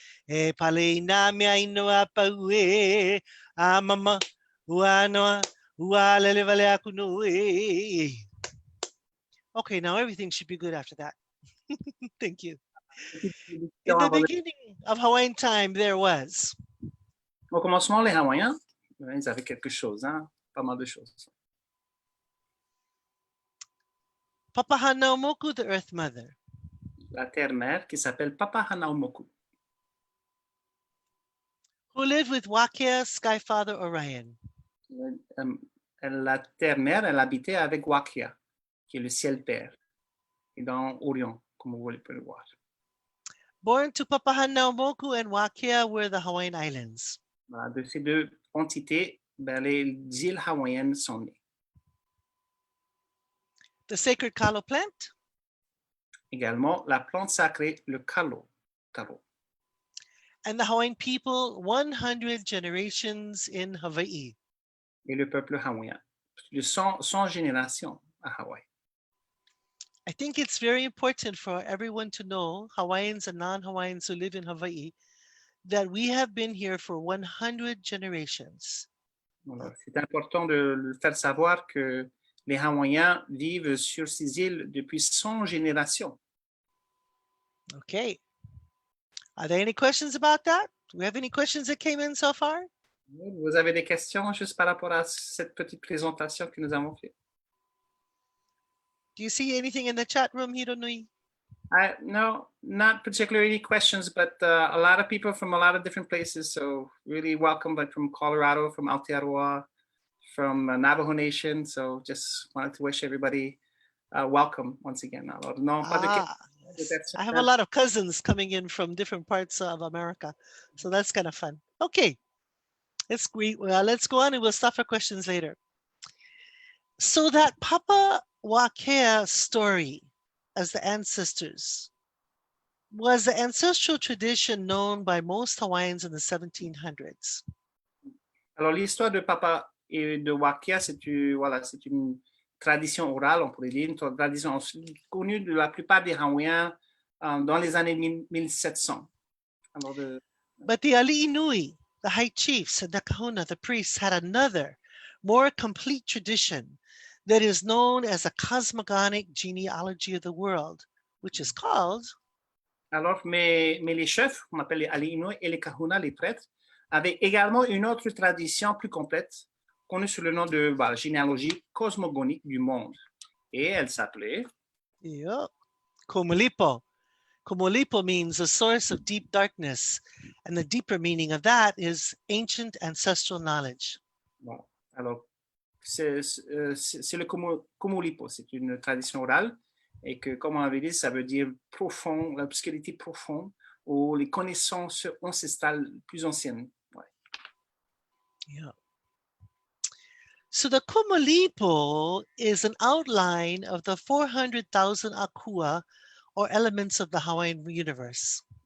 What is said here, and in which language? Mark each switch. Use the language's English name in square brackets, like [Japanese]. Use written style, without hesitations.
[Hawaiian] E pale na me aino a pau e a mama uanoa ua lele vale aku no e. [English] Okay, now everything should be good after that. Thank you. In the beginning of Hawaiian time, there was. [French] Au commencement, les Hawaïens, ils avaient quelque chose, hein? Pas mal de choses. [English] Papa Hanaumoku, the Earth Mother. [French] La terre-mère qui s'appelle Papa Hanaumoku. [English] Who lived with Wākea, Sky Father Orion. [French] La terre-mère, elle habitait avec Wākea, qui est le ciel père, et dans Orion, comme vous pouvez le voir. [English] Born to Papa Hanaumoku and Wākea were the Hawaiian Islands. [French] Voilà, de ces deux entités, les îles hawaïennes sont nées. [English] The sacred kalo plant. [French] Également, la plante sacrée, le kalo. [English] And the Hawaiian people, 100 generations in Hawaii. [French] Et le peuple hawaïen, de 100 générations à Hawaï. [English] I think it's very important for everyone to know, Hawaiians and non-Hawaiians who live in Hawaii, that we have been here for 100 generations. [French] Voilà. C'est important de faire savoir que les Hawaïens vivent sur ces îles depuis 100 générations. [English] Okay. Are there any questions about that? Do we have any questions that came in so far? [French] Vous avez des questions juste par rapport à cette petite présentation que nous avons faite? [English] Do you see anything in the chat room, Hironui? No, not particularly any questions, but a lot of people from a lot of different places. So really welcome, like from Colorado, from Aotearoa, from Navajo Nation. So just wanted to wish everybody welcome once again. Yes. I have a lot of cousins coming in from different parts of America. So that's kind of fun. Okay, let's go on and we'll stop for questions later. So that Papa Wākea story as the ancestors was the ancestral tradition known by most Hawaiians in the 1700s. [French] Alors l'histoire de Papa et de Wākea, c'est une tradition orale, on pourrait dire, une tradition connue de la plupart des Hawaiiens dans les années 1700. [English] But the aliʻinui, the high chiefs, and the kahuna, the priests, had another, more complete tradition that is known as a cosmogonic genealogy of the world, which is called. [French] Alors, mais les chefs, qu'on appelle les aliʻinui et les kahuna, les prêtres, avaient également une autre tradition plus complète, connue sous le nom de généalogie cosmogonique du monde. Et elle s'appelait. [English] Yeah. Kumulipo. Kumulipo means a source of deep darkness, and the deeper meaning of that is ancient ancestral knowledge. [French] Bon. Alors, c'est le Kumulipo, c'est une tradition orale, et que, comme on avait dit, ça veut dire profond, l'obscurité profonde, ou les connaissances ancestrales plus anciennes. Ouais. [English] Yeah. So the Kumulipo is an outline of the 400,000 akua, or elements of the Hawaiian universe.